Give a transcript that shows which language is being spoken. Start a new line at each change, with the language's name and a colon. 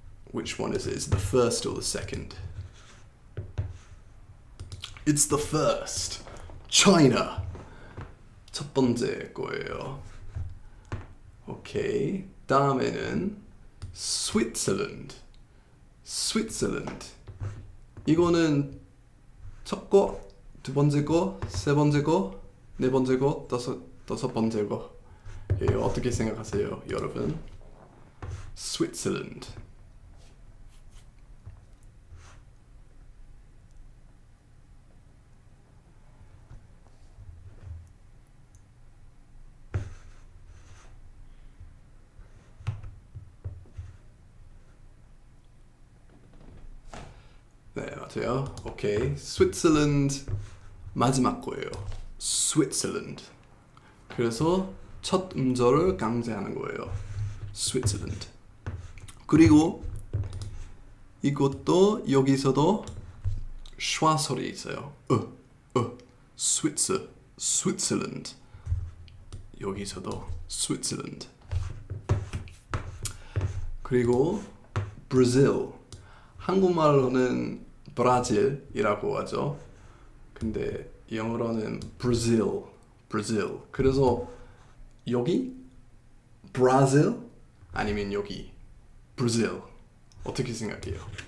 English: Which one is it? Is it the first or the second? It's the first. China.
Korean: 첫 번째 거예요. 오케이. 다음에는 Switzerland.
English: Switzerland.
Korean: 이거는 첫 거, 두 번째 거, 세 번째 거, 네 번째 거, 다섯 번째 거. 예, 어떻게 생각하세요, 여러분?
English: Switzerland.
Korean: 네, 맞아요. 오케이. Switzerland 마지막 거예요.
English: Switzerland.
Korean: 그래서 첫 음절을 강제하는 거예요.
English: Switzerland.
Korean: 그리고 이것도 여기서도 슈아 소리 있어요.
English: Switzerland.
Korean: 여기서도 Switzerland. 그리고 Brazil. 한국말로는 브라질이라고 하죠. 근데 영어로는 Brazil. 그래서 여기 Brazil 아니면 여기 Brazil 어떻게 생각해요?